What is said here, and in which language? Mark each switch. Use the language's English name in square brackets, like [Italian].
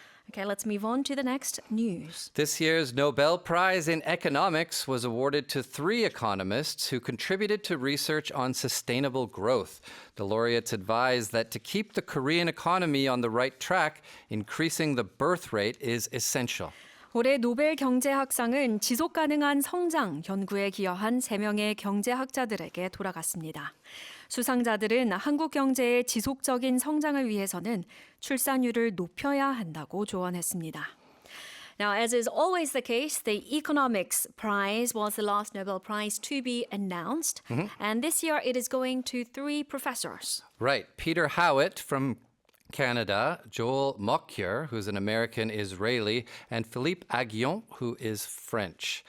[English] Okay, let's move on to the next news. This year's Nobel Prize in Economics was awarded to 3 economists who contributed to research on sustainable growth. The laureates advised that to keep the Korean economy on the right track, increasing the birth rate is essential. [Korean] 올해 노벨 경제학상은 지속 가능한 성장 연구에 기여한 3명의 경제학자들에게 돌아갔습니다. 수상자들은 한국 경제의 지속적인 성장을 위해서는 출산율을 높여야 한다고 조언했습니다. [English] Now, as is always the case, the Economics Prize was the last Nobel Prize to be announced. And this year it is going to 3 professors. Right. Peter Howitt from Canada, Joel Mokyr, who's an American Israeli, and Philippe Aguillon, who is French.